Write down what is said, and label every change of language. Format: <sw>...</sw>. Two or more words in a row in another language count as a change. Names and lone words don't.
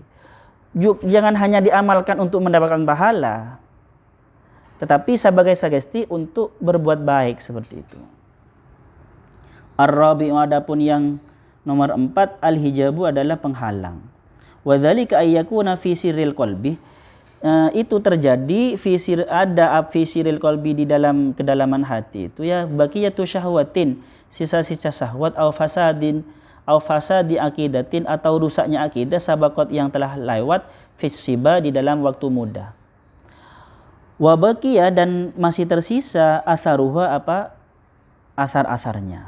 <id>Jangan hanya diamalkan untuk mendapatkan pahala, tetapi sebagai sugesti untuk berbuat baik seperti itu. Ar-rabi'u, adapun yang nomor 4, al-hijabu adalah penghalang.</id> <ar>وذلك أن يكون في سر القلب,</ar> <id>itu terjadi</id> <ar>في سر القلب,</ar> <id>di dalam kedalaman hati itu ya,</id> <ar>بقية شهوة,</ar> <id>sisa-sisa syahwat,</id> <ar>أو فساد عقيدة,</ar> <id>atau rusaknya akidah, sabaqat yang telah lewat, fisiba di dalam waktu muda.</id> <ar>وبقي,</ar> <id>dan masih tersisa, atharuha, asar-asarnya.</id>